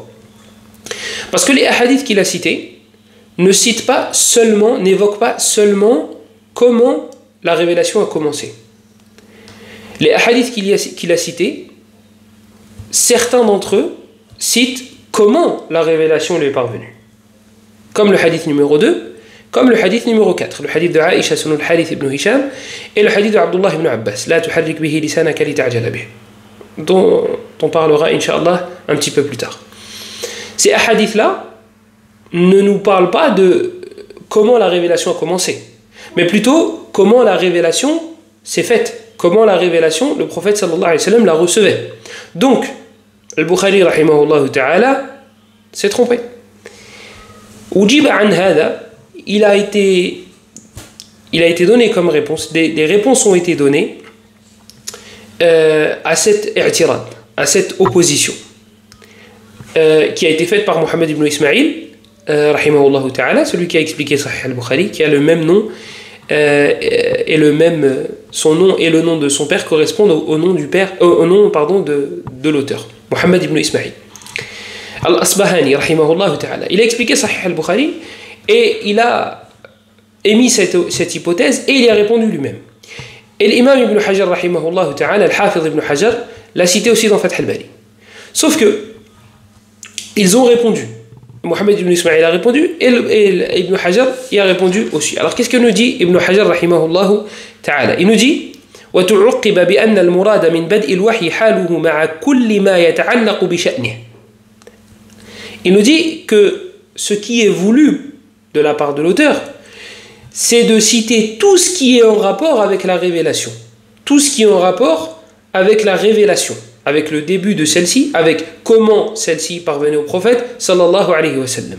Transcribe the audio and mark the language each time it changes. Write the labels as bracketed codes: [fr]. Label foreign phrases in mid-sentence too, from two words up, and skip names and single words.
[fr] Parce que les hadiths qu'il a cités n'évoquent pas seulement comment la révélation a commencé. Les hadiths qu'il a cités, certains d'entre eux citent comment la révélation lui est parvenue. Comme le hadith numéro 2, comme le hadith numéro 4, le hadith de Aïcha son al-Harith ibn Hisham et le hadith de Abdullah ibn Abbas, [ar] لا تحرك به لسانك لتعجل به, [fr] dont on parlera [ar] إن شاء الله [fr] un petit peu plus tard. Ces hadiths-là ne nous parlent pas de comment la révélation a commencé, mais plutôt comment la révélation s'est faite, comment la révélation, le prophète [ar] صلى الله عليه وسلم [fr] la recevait. Donc, al-Bukhari [ar] رحمه الله تعالى [fr] s'est trompé. [ar] أجيب عن هذا, [fr] il a été donné comme réponse, des réponses ont été données à cette i'tirad, à cette opposition qui a été faite par Muhammad ibn Ismail [ar] رحمه الله تعالى, [fr] celui qui a expliqué Sahih al-Bukhari, qui a le même nom son nom et le nom de son père correspondent au nom de l'auteur, Muhammad ibn Ismail al-Asbahani [ar] رحمه الله تعالى. [fr] Il a expliqué Sahih al-Bukhari et il a émis cette hypothèse et il y a répondu lui-même. Et l'imam ibn Hajar [ar] رحمه الله تعالى, [fr] al-Hafiz ibn Hajar, l'a cité aussi dans Fath al-Bari. Sauf que ils ont répondu. Muhammad ibn Ismail a répondu et Ibn Hajar y a répondu aussi. Alors qu'est-ce que nous dit Ibn Hajar [ar] رحمه الله تعالى? [fr] Il nous dit [ar] وتعقب بأن المراد من بدء الوحي حاله مع كل ما يتعلق بشأنه. [fr] Il nous dit que ce qui est voulu de la part de l'auteur, c'est de citer tout ce qui est en rapport avec la révélation. Tout ce qui est en rapport avec la révélation, avec le début de celle-ci, avec comment celle-ci parvenait au prophète [ar] صلى الله عليه وسلم.